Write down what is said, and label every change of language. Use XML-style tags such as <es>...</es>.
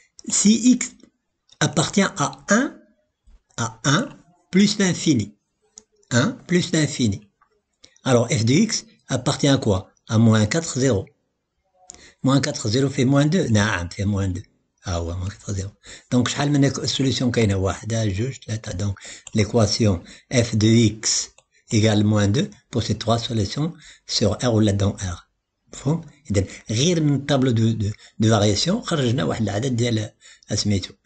<fr>si x appartient à 1 plus l'infini 1 plus l'infini alors f de x appartient à quoi? à moins 4 0. moins 4 0 fait moins 2</fr> <ar>نعم</ar> <fr>fait moins 2</fr> <ar>ها هو</ar> <fr>moins 4 0.</fr> <ar>donc شحال من solution كاينه؟ واحده جوج ثلاثه.</ar> <fr>donc l'équation f de x égale moins 2 possède 3 solutions sur R</fr> <ar>ولا</ar> <fr>dans R.</fr> <ar>مفهوم؟ إذا غير من الطابلو دو فارياسيون خرجنا واحد العدد ديال سميتو.</ar>